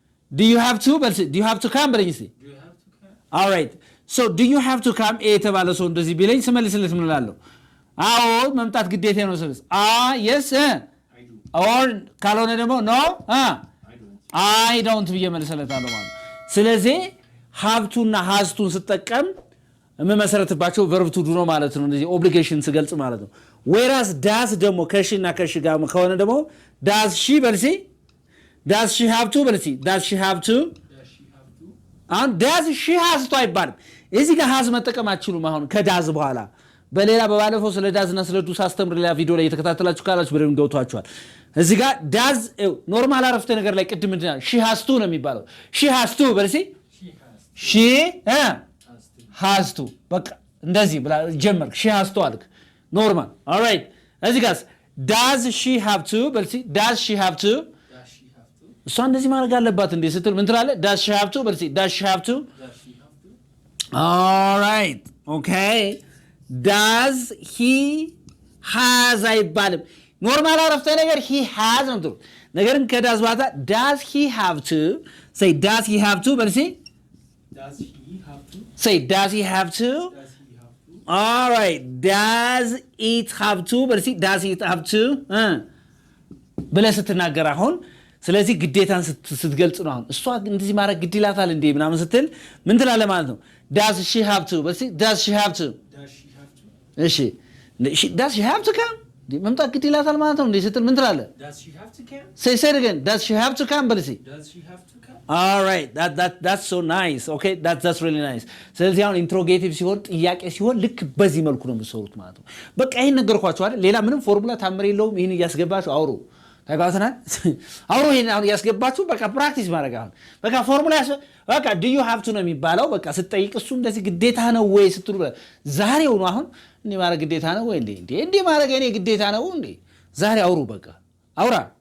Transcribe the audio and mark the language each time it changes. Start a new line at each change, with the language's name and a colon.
English: do you have to
Amharic: በልሲ
English: do you have to come
Amharic: በለኝ እስቲ
English: Do you have to come? all right, so do you have to come
Amharic: የተባለ ሰው እንደዚህ ቢለኝ ስመልስለት ምን እላለሁ? አዎ መምጣት ግዴታ ነው። ስለዚህ
English: yes I do. or
Amharic: ካልሆነ ደግሞ
English: no I don't. I don't
Amharic: ብዬ መልስለታለሁ ማለት ነው። ስለዚህ
English: have to
Amharic: እና
English: has to
Amharic: ስጠቀም የምመሰረትባቸው
English: verb to do
Amharic: ነው ማለት ነው። እንደዚህ
English: obligation
Amharic: ስገልጽ ማለት ነው። whereas does ደግሞ ከሺ እና ከሺ ጋር ከሆነ ደግሞ does she በልሲ
English: does she have to
Amharic: በልሲ does she have to
English: Does she have to?
Amharic: አሁን
English: does she has to
Amharic: አይባልም። እዚህ ጋር has መጠቀም አትችሉም። አሁን ከዳዝ በኋላ በሌላ በባለፈው ስለ ዳዝ እና ስለ ዱ ሳስተምር ሌላ ቪዲዮ ላይ የተከታተላችሁ ካላችሁ በደንብ ገብቷችኋል። እዚህ ጋር ዳዝ ኖርማል አረፍተ ነገር ላይ ቅድም እንትና
English: she has to
Amharic: ነው የሚባለው። she has to በልሲ
English: She has to. she Has to. has to
Amharic: በቃ እንደዚህ ብላ ጀመርክ
English: she has to አልክ ኖርማል all right እዚህ ጋር does she have to በልሲ does she have to Does she have to?
Amharic: እሷ እንደዚህ ማድረግ አለባት እንዴ ስትል ምን ትላለህ?
English: does she have to በልሲ does she have to Does she have to? all right okay does he has
Amharic: አይባልም። ኖርማል አረፍተ ነገር
English: he has
Amharic: ነው ትሉ ነገርን ከዳዝ ባታ
English: does he have to say does he have to በልሲ Does he have to? say does he have to Does he have to? all right does it have to በልሲ does it have to ብለህ ስትናገር አሁን
Amharic: ስለዚህ ግዴታን ስትገልጽ ነው። አሁን እሷ እንደዚህ ማድረግ ግድ ይላታል እንዴ ምናምን ስትል ምን ትላለህ ማለት ነው?
English: does she have to does she have to እሺ does she have to come
Amharic: መምጣት ግድ ይላታል ማለት ነው እንዴ ስትል ምን ትላለህ?
English: does she have to come say it again does she have to come
Amharic: በል እስኪ
English: does she have to come all right that's so nice okay that's really nice
Amharic: ስለዚህ አሁን ኢንትሮጌቲቭ ሲሆን ጥያቄ ሲሆን ልክ በዚህ መልኩ ነው የምትሰሩት ማለት ነው። በቃ ይሄን ነገርኳችሁ አይደል? ሌላ ምንም ፎርሙላ ታምር የለውም። ይሄን እያስገባችሁ አውሩ ታጋውተናል አውሩ ይሄን አሁን ያስገባችሁ በቃ ፕራክቲስ ማድረግ አሁን በቃ ፎርሙላ በቃ
English: do you have to
Amharic: ነው የሚባለው። በቃ ስትጠይቅ እሱ እንደዚህ ግዴታ ነው ወይ ስትሉ ዛሬው ነው አሁን እንዴ ማድረግ ግዴታ ነው ወይ እንዴ ማድረግ እኔ ግዴታ ነው እንዴ ዛሬ አውሩ በቃ አውራ